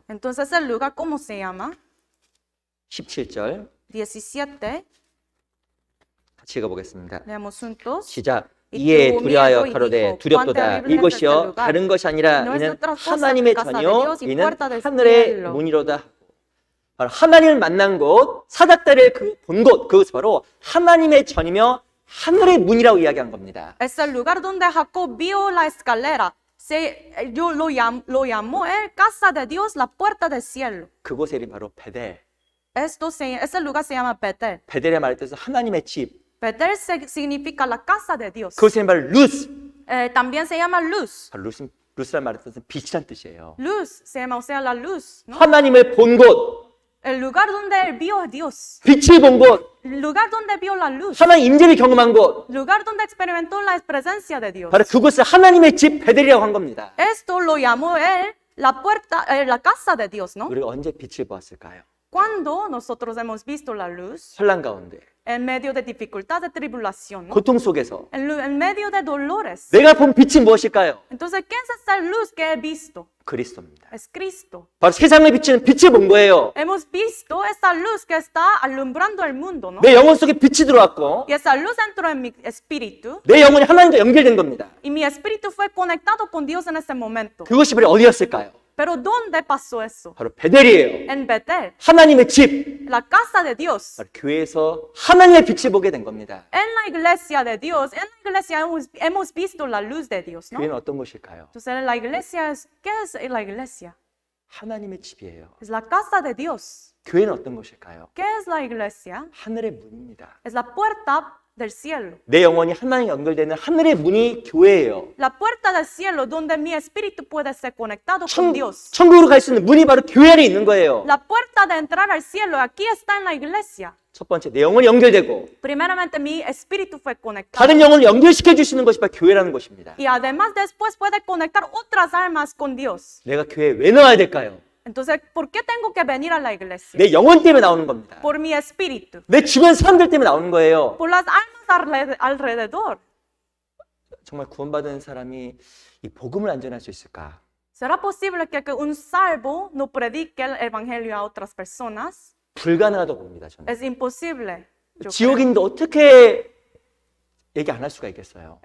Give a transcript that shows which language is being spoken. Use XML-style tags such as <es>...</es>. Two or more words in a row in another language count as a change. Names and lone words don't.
<es>Entonces el lugar, ¿cómo se llama?</es> <ko>17절 17, 같이 읽어보겠습니다.</ko> <es>leamos juntos.</es> <ko>시작.</ko> <es>Y</es> <ko>이에</ko> <es>tuvo</es> <ko>두려하여</ko> <es>miedo y</es> <ko>가로되</ko> <es>dijo,</es> <ko>두렵도다.</ko> <es>"Cuán terrible es este</es> <ko>이것이여</ko> <es>lugar.</es> <ko>다른 것이 아니라</ko> <es>No es</es> <ko>이는</ko> <es>otra cosa</es> <ko>하나님의</ko> <es>que casa de</es> <ko>전요</ko> <es>Dios y</es> <ko>이는</ko> <es>puerta del</es> <ko>하늘의</ko> <es>cielo."</es> <ko>문이로다 하고 바로 하나님을 만난 곳 사닥다리를 본 곳 그것이 바로 하나님의 전이며 하늘의 문이라고 이야기한 겁니다.</ko> <es>Es el lugar donde Jacob vio la escalera. Lo llamó él casa de Dios, la puerta del cielo.</es> <ko>그곳의 이름이 바로 베델.</ko> <es>Ese lugar se llama Betel.</es> <ko>베델의 말에 뜻은 하나님의 집.</ko> <es>Betel significa la casa de Dios.</es> <ko>그곳의 이름이 바로 루스.</ko> <es>También se llama luz.</es> <ko>바로 루스란 말의 뜻은 빛이란 뜻이에요.</ko> <es>Luz se llama, o sea, la luz, ¿no?</es> <ko>하나님을 본 곳,</ko> <es>El lugar donde él vio a Dios.</es> <ko>빛을 본 곳,</ko> <es>El lugar donde vio la luz.</es> <ko>하나님 임재를 경험한 곳,</ko> <es>El lugar donde experimentó la presencia de Dios.</es> <ko>바로 그곳을 하나님의 집 베델이라고 한 겁니다.</ko> <es>Esto lo llamó él la casa de Dios, ¿no?</es> <ko>우리가 언제 빛을 보았을까요?</ko> <es>Cuando nosotros hemos visto la luz</es> <ko>환난 가운데,</ko> <es>en medio de dificultad, de tribulación, ¿no?</es> <ko>고통 속에서</ko> <es>En medio de dolores.</es> <ko>내가 본 빛이 무엇일까요?</ko> <es>Entonces, ¿qué es esa luz que he visto?</es> <ko>그리스도입니다.</ko> <es>es Cristo.</es> <ko>바로 세상을 비추는 빛을 본 거예요.</ko> <es>Hemos visto esa luz que está alumbrando el mundo, ¿no?</es> <ko>내 영혼 속에 빛이 들어왔고</ko> <es>Y esa luz entró en mi espíritu</es> <ko>내 영혼이 하나님과 연결된 겁니다.</ko> <es>y mi espíritu fue conectado con Dios en ese momento.</es> <ko>그것이 바로 어디였을까요?</ko> <es>Pero ¿dónde pasó eso?</es> <ko>바로 베델이에요.</ko> <es>En Betel,</es> <ko>하나님의 집.</ko> <es>la casa de Dios.</es> <ko>바로 교회에서 하나님의 빛을 보게 된 겁니다.</ko> <es>En la iglesia de Dios, en la iglesia hemos visto la luz de Dios, ¿no?</es> <ko>교회는 어떤 곳일까요?</ko> <es>Entonces la iglesia es, ¿qué es la iglesia?</es> <ko>하나님의 집이에요.</ko> <es>Es la casa de Dios.</es> <ko>교회는 어떤 곳일까요?</ko> <es>¿Qué es la iglesia?</es> <ko>하늘의 문입니다.</ko> <es>Es la puerta del cielo.</es> <ko>내 영혼이 하나님과 연결되는 하늘의 문이 교회예요.</ko> <es>La puerta del cielo donde mi espíritu puede ser conectado con Dios.</es> <ko>천국으로 갈 수 있는 문이 바로 교회 안에 있는 거예요.</ko> <es>La puerta de entrar al cielo aquí está en la iglesia.</es> <ko>첫 번째, 내 영혼이 연결되고</ko> <es>Primeramente mi espíritu fue conectado.</es> <ko>다른 영혼을 연결시켜 주시는 것이 바로 교회라는 것입니다.</ko> <es>Y además después puede conectar otras almas con Dios.</es> <ko>내가 교회에 왜 나와야 될까요?</ko> <es>Entonces, ¿por qué tengo que venir a la iglesia?</es> <ko>내 영혼 때문에 나오는 겁니다.</ko> <es>Por mi espíritu.</es> <ko>내 주변 사람들 때문에 나오는 거예요.</ko> <es>Por las almas alrededor.</es> <ko>정말 구원받은 사람이 이 복음을 안 전할 수 있을까?</ko> <es>¿Será posible que un salvo no predique el evangelio a otras personas?</es> <ko>불가능하다고 봅니다. 저는.</ko> <es>Es imposible. yo creo.</es> <ko>지옥인데 어떻게 얘기 안 할 수가 있겠어요?</ko>